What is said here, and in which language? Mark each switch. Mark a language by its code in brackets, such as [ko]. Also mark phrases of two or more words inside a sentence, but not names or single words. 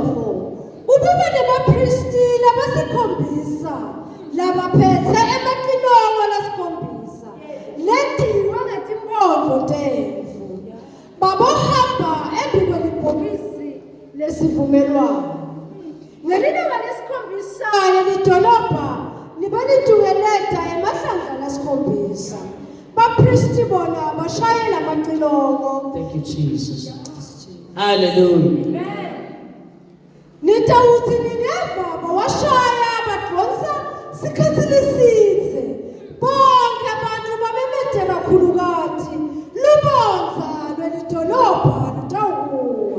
[ss] Ukuba nabapristi labasikhombisa labaphethe ematilongo lasikhombisa lendiwe ngetimpondvo temvu babohamba embikwelibhokisi lesivumelwano. Ngelilanga lesikhombisa lidolobha libalitukeleta emahlandla lasikhombisa bapristi bona bashayela amacilongo. [en] Thank you, Jesus. Hallelujah. [ss] Nitawuthi nineva bawashaya badonsa sikhathi lesithe. Bonke abantu babemede kakhulu kathi lubonza lwelidolobha lutawuwa.